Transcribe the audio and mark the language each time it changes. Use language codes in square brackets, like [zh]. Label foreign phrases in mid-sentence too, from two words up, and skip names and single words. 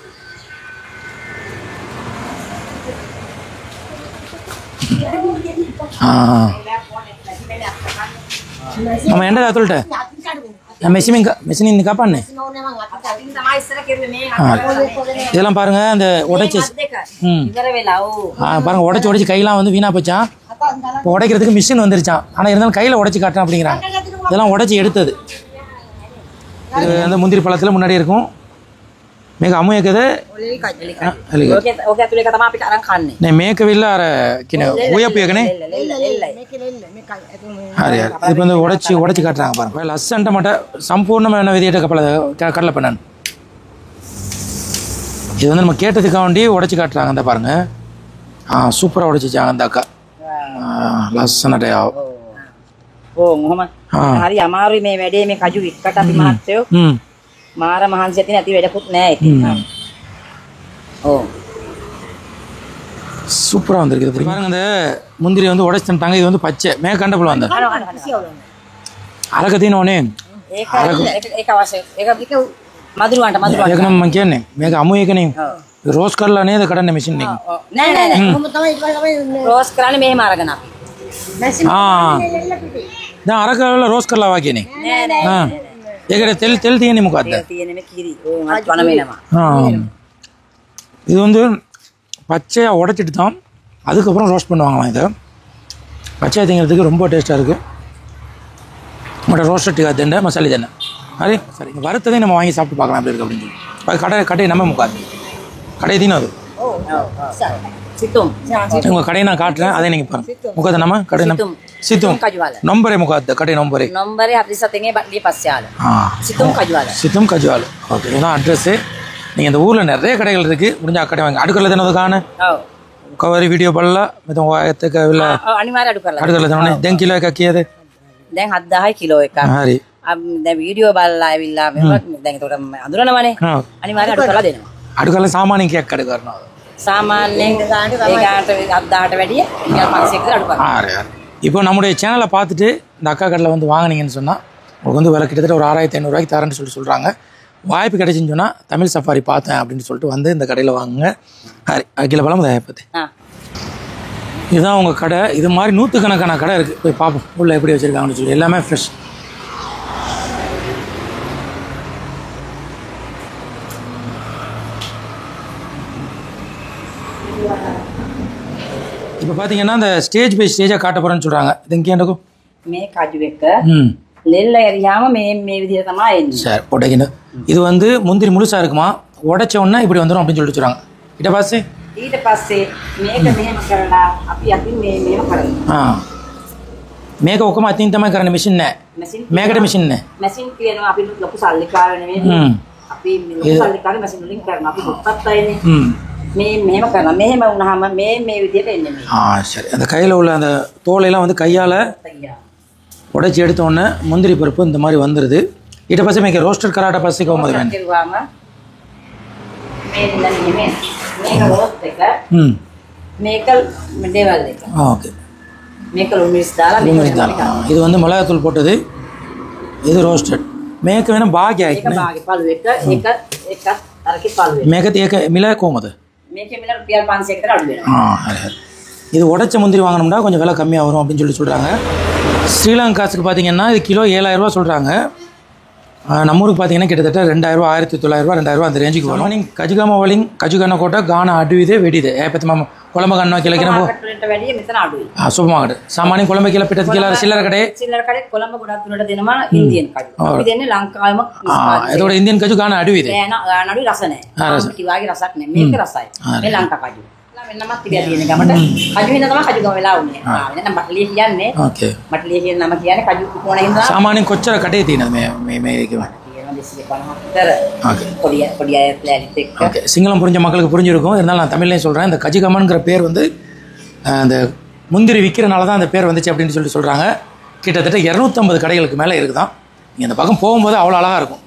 [ta] நம்ம என்ன சொல்லிட்டேன் மெஷின் இந்த காப்பான்னு இதெல்லாம் பாருங்க. அந்த உடைச்சி பாருங்க, உடைச்சி கையெல்லாம் வந்து வீணா போச்சான். இப்போ உடைக்கிறதுக்கு மிஷின் வந்துருச்சான். ஆனால் இருந்தாலும் கையில் உடைச்சி காட்டுறேன் அப்படிங்கிறாங்க. இதெல்லாம் உடைச்சி எடுத்தது. இது அந்த முந்திரி பழத்தில் முன்னாடி இருக்கும். [si] මේක අමු එකද මේකවිල්ල අර කියන ඔයපු එකනේ හරි හරි [ta] இப்போ வந்து உடைச்சி காட்டுறாங்க பாருங்க. [si] லස්සන්ට මට සම්පූර්ණම වෙන විදියට [ta] கடலை பண்ணான். இது வந்து நம்ம கேட்டதுக்காக வேண்டி உடைச்சி காட்டுறாங்க. அந்த பாருங்க சூப்பராக உடைச்சிச்சாங்க அந்த அக்கா. [si] ලස්සනට යාව මොහොම හරි අමාරුයි මේ වැඩේ මේ කජු එක්කට අපි මහත්තයෝ මාර මහන්සි ඇති නැති වැඩකුත් නෑ ඉතින්. [ta] சூப்பராக வந்திருக்கு. பாருங்க அந்த முந்திரி வந்து உடைச்சு தந்தாங்க. இது வந்து பச்சை மேக கண்ட புள்ள வந்து [si] අරක තියෙනෝනේ ඒක අවශ්‍ය ඒක මදුරුවන්ට මම කියන්නේ මේක අමු එකනේ රෝස් කරලා නේද කඩන්නේ මැෂින් එකෙන්. නෑ කොහොම තමයි රෝස් කරන්නේ මෙහෙම අරගෙන අපි දැන් අරක වල රෝස් කරලා වා කියන්නේ නෑ ඒකට තෙල් තියෙන්නේ මොකද්ද? තෙල් තියෙන්නේ මේ කිරි ඕන් වන වෙනවා. [ta] இது வந்து பச்சையாக உடைச்சிட்டு தான் அதுக்கப்புறம் ரோஸ்ட் பண்ணுவாங்களாம். இதை பச்சையாக திங்கிறதுக்கு ரொம்ப டேஸ்ட்டாக இருக்குது. மற்ற ரோஸ்டட் தெண்டை மசாலி தெண்டை அதே சரி வறுத்ததையும் நம்ம வாங்கி சாப்பிட்டு பார்க்கலாம் எப்படி இருக்குது அப்படின்னு சொல்லி. கடை நம்ம முக்காது கடை தீனும் அது உங்கள் கடையை நான் காட்டுறேன். அதை நீங்கள் பாருங்கள். முக்காத நம்ம கடை நம்ம [si] සිතුම් නොම්බරේ මොකක්ද කඩේ නොම්බරේ අපි සතෙන්ගේ බඩේ පස්සේ [ta] සිතුම් කජුවාල ஓகே இதுதான் அட்ரஸு. நீங்கள் இந்த ஊரில் நிறைய கடைகள் இருக்குது. முடிஞ்ச கடை வாங்க. [si] අඩු කරලා දෙනවද ගාන කවරි වීඩියෝ බලලා මෙතන ඔයත් එක්ක ඇවිල්ලා අනිවාර්යයෙන් අඩු කරලා දෙනවනේ. දැන් කිලෝ එකක් කීයද? දැන් 7000යි කිලෝ එකක්. හරි දැන් වීඩියෝ බලලා ඇවිල්ලා මෙහෙම දැන් ඒකට අඳුරනවනේ. අනිවාර්යයෙන් අඩු කරලා දෙනවා. අඩු කරලා සාමාන්‍යයෙන් කීයක් අඩු කරනවද? සාමාන්‍යයෙන් ඒකට අද්දාට වැඩිය ඉතින් 500කට අඩු කරනවා. [ta] இப்போ நம்முடைய சேனலை பார்த்துட்டு இந்த அக்கா கடையில் வந்து வாங்கினீங்கன்னு சொன்னால் உங்களுக்கு வந்து விலை கிட்டத்தட்ட ஒரு 6500 தரேன்னு சொல்கிறாங்க. வாய்ப்பு கிடைச்சின்னு சொன்னால் தமிழ் சஃபாரி பார்த்தேன் அப்படின்னு சொல்லிட்டு வந்து இந்த கடையில் வாங்குங்க. அகில பலம் பற்றி இதுதான் உங்கள் கடை. இது மாதிரி நூற்றுக்கணக்கான கடை இருக்குது. போய் பார்ப்போம் உள்ளே எப்படி வச்சுருக்காங்கன்னு சொல்லி. எல்லாமே ஃப்ரெஷ். இப்போ பார்த்தீங்கன்னா இந்த ஸ்டேஜ் பை ஸ்டேஜாக காட்ட போகிறேன்னு சொல்கிறாங்க. இது இங்கே எனக்கும் [si] මේ කජු එක ලෙල්ල එරියාම මේ විදිහට තමයි එන්නේ. [ta] சரி போட்டீங்கன்னு இது வந்து முந்திரி முழுசாக இருக்குமா, உடைச்ச உடனே இப்படி வந்துடும் அப்படின்னு சொல்லிட்டு சொல்கிறாங்க. கிட்ட பாஸ் [si] ඊට පස්සේ මේක මෙහෙම කරලා අපි අතින් මෙහෙම කරනවා. මේක ඔක්කොම අතින් තමයි කරන්නේ, මැෂින් නෑ. මේකට මැෂින් නෑ. මැෂින් කියනවා අපි ලොකු සල්ලිකාර නෙමෙයි. අපි ලොකු සල්ලිකාර මැෂින් වලින් කරනවා. අපි දුප්පත් අයනේ. මේ මෙහෙම කරනවා. මෙහෙම වුණාම මේ විදිහට එන්නේ මේ. [ta] சரி. அந்த கையில் உள்ள அந்த தோலையெல்லாம் வந்து கையால் உடைச்சி எடுத்த உடனே முந்திரி பருப்பு இந்த மாதிரி வந்துடுது. [si] ඊට පස්සේ මේක රෝස්ටර් කරාට පස්සේ කොහොමද වෙන්නේ? කරුවාම මේක රෝස්ට් එක මේක මෙඩේවල් එක. [ta] ஓகே. [si] මේක ලුමිස් දාලා [ta] இது வந்து மிளகாத்தூள் போட்டது, இது ரோஸ்டட். [si] මේක වෙන භාගයයි. ඒක භාගේ පළු එක එකක් අරකේ පළු එක. මේකත් ඒක මිල කොහමද? මේකේ මිල රුපියල් 500කට අඩු වෙනවා. [ta] இது உடைச்ச முந்திரி வாங்கணும்னா கொஞ்சம் விலை கம்மியாக வரும் அப்படின்னு சொல்கிறாங்க. ஸ்ரீலங்காஸுக்கு பார்த்தீங்கன்னா இது கிலோ 7000 ரூபா சொல்கிறாங்க. நம்ம ஊருக்கு பார்த்தீங்கன்னா கிட்டத்தட்ட 2000 1900 2000 அந்த ரேஞ்சுக்கு வரும். [si] நீங்கள் කජුගම වලින් කජුගන්න කොට ගාන අඩුයිද වැඩිද? ඒපත මම කොළඹ ගන්නවා කියලා කියන මාකට් වැඩිය මෙතන අඩුයි. සුපර් මාකට්. සාමාන්‍යයෙන් කොළඹ කියලා පිටත් කියලා සිල්ලර කඩේ කොළඹ ගොඩක් දුරට දෙනවා ඉන්දියන් කජු. අපි දෙන්නේ ලංකාවෙම ඒතකොට ඉන්දියන් කජු ගාන අඩුයිද? ගාන අඩුයි, රස නැහැ. කිවාගේ රසක් නැහැ. මේක රසයි. මේ ලංකා කජු. වෙනමක් තිබිලා තියෙන ගමට කජු වෙන තමයි කජුගම වෙලා උනේ. වෙන බටලිය කියන්නේ. ඕකේ. බටලිය කියන නම කියන්නේ කජු කොන හින්දා. සාමාන්‍යයෙන් කොච්චර කඩේ තියෙනවද මේ කියවනේ? [ta] ஓகே. சிங்களம் புரிஞ்ச மக்களுக்கு புரிஞ்சிருக்கும். இருந்தாலும் நான் தமிழ்லையும் சொல்கிறேன். இந்த கஜுகமன்கிற பேர் வந்து அந்த முந்திரி விற்கிறனால தான் அந்த பேர் வந்துச்சு அப்படின்னு சொல்கிறாங்க. கிட்டத்தட்ட 250 கடைகளுக்கு மேலே இருக்குதான். நீங்கள் இந்த பக்கம் போகும்போது அவ்வளோ அழகாக இருக்கும்.